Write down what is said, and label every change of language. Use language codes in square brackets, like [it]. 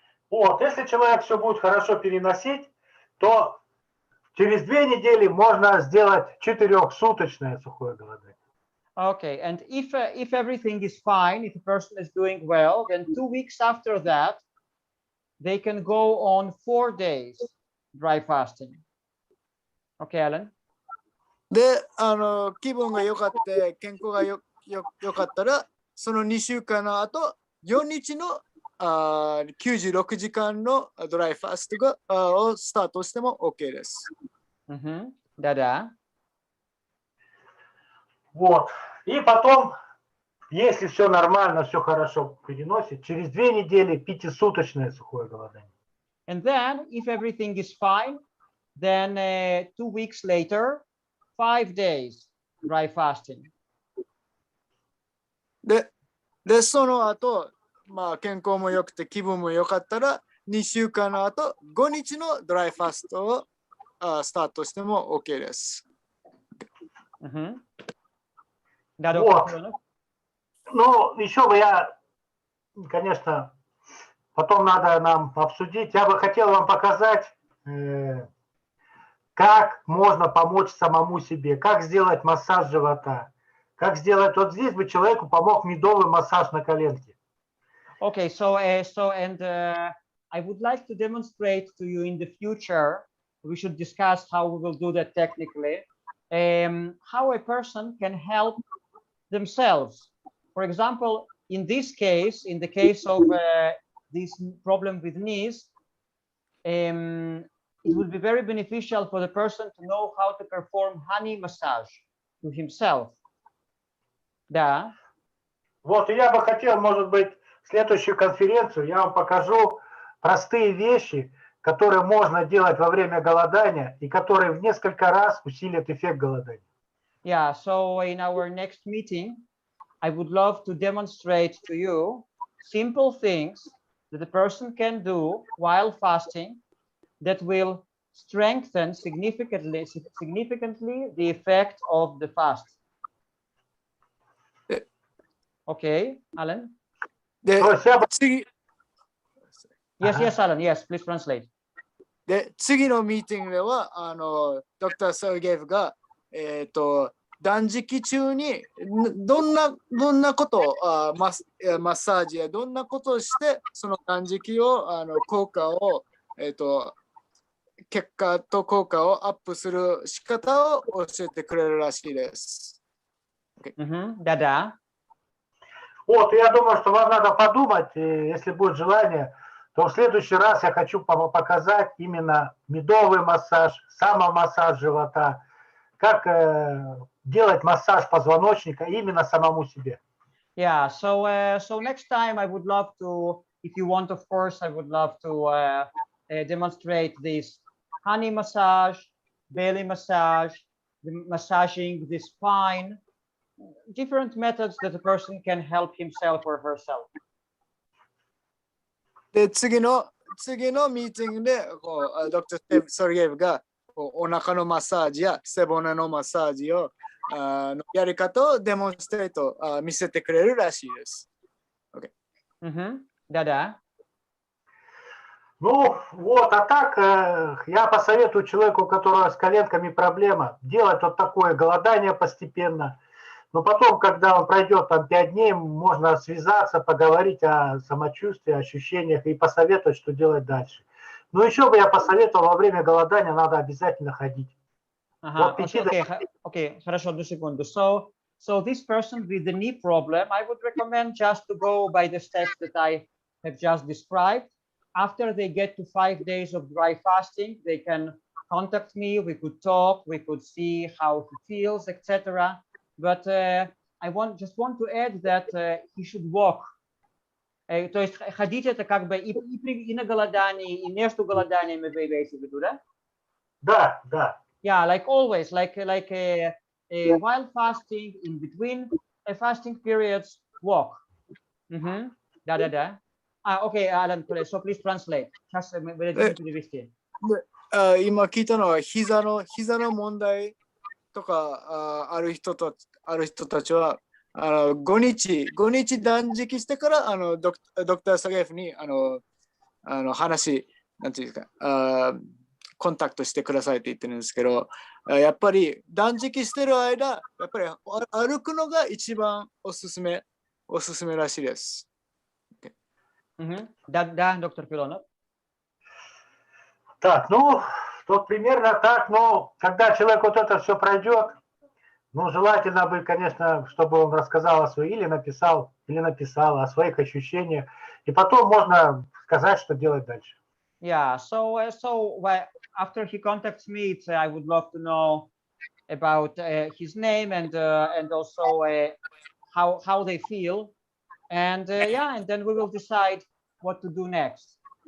[ru] Вот, если человек все будет хорошо переносить, то через 2 недели можно сделать 4-суточное сухое голодание. [en] Okay, and if everything is fine, if the person is doing well, then 2 weeks after that, they can go on 4 days dry fasting. Okay, Alan? [ja] で、気分が良かった健康が良かったら、その2週間の後、4日の96時間のドライファストをスタートしても OK です。 [ru] Да-да. Вот. И потом, если все нормально, все хорошо переносит, через 2 недели 5-суточное сухое голодание. [en] And then, if everything is fine, then 2 weeks later, 5 days dry fasting. [ja] で、その後、まあ、健康も良くて気分も良かったら、2週間の後、5日のドライファストをスタートしても OK です。 [ru] Вот. Ну, еще бы я, конечно, потом надо нам обсудить. Я бы хотел вам показать, как можно помочь самому себе, как сделать массаж живота, как сделать. Вот здесь бы человеку помог медовый массаж на коленке. [en] Okay, so I would like to demonstrate to you in the future. We should discuss how we will do that technically. How a person can help themselves. For example, in this case, in the case of this problem with knees, it would be very beneficial for the person to know how to perform honey massage to himself. [ru] Да. Вот, и я бы хотел, может быть, следующую конференцию я вам покажу простые вещи, которые можно делать во время голодания и которые в несколько раз усилят эффект голодания. [en] Yeah, so in our next meeting, I would love to demonstrate to you simple things that a person can do while fasting that will strengthen significantly the effect of the fast. Okay, Alan? [ja] で、 [en] Yes, Alan. Yes, please translate. [ja] で、次のミーティングでは、ドクター・サルゲーフが、断食中にどんなことをマッサージやどんなことをしてその断食を効果を結果と効果をアップする仕方を教えてくれるらしいです。 [ru] Да-да. Вот, я думаю, что вам надо подумать, если будет желание, то в следующий раз я хочу показать именно медовый массаж, самомассаж живота, как делать массаж позвоночника именно самому себе. [en] Yeah, so next time I would love to, if you want, of course, I would love to demonstrate this honey massage, belly massage, massaging the spine, different methods that a person can help himself or herself. [ja] で、次のミーティングでドクター・サルゲーフがお腹のマッサージや背骨のマッサージをやり方をデモンストレート見せてくれるらしいです。 [en] Okay. [ru] Да-да. Ну, вот, а так я посоветую человеку, у которого с коленками проблема, делать вот такое голодание постепенно. Но потом, когда он пройдет там 5 дней, можно связаться, поговорить о самочувствии, ощущениях и посоветовать, что делать дальше. Но еще бы я посоветовал, во время голодания надо обязательно ходить. Okay, хорошо, одну секунду. [en] So this person with the knee problem, I would recommend just to go by the steps that I have just described. After they get to 5 days of dry fasting, they can contact me, we could talk, we could see how he feels, etc. But I just want to add that he should walk. [ru] То есть ходить это как бы и на голодании, и между голоданиями вы имеете в виду, да? Да, да. [en] Yeah, like always, like while fasting, in between fasting periods, walk. Да. Okay, Alan, so please translate. [ru] Сейчас мы дадим перевести. [ja] 今聞いたのは膝の問題とかある人たちは5日断食してからドクター・サゲーフに話なんていうかコンタクトしてくださいって言ってるんですけど、やっぱり断食してる間やっぱり歩くのが一番おすすめらしいです。 [ru] Да, доктор Филонов. Так, ну, тут примерно так, но когда человек вот это все пройдет, ну, желательно бы, конечно, чтобы он рассказал о своей, или написал о своих ощущениях, и потом можно сказать, что делать дальше. [en] Yeah, so after he contacts me, I would love to know about his name and also how they feel, and and then we will decide what to do next.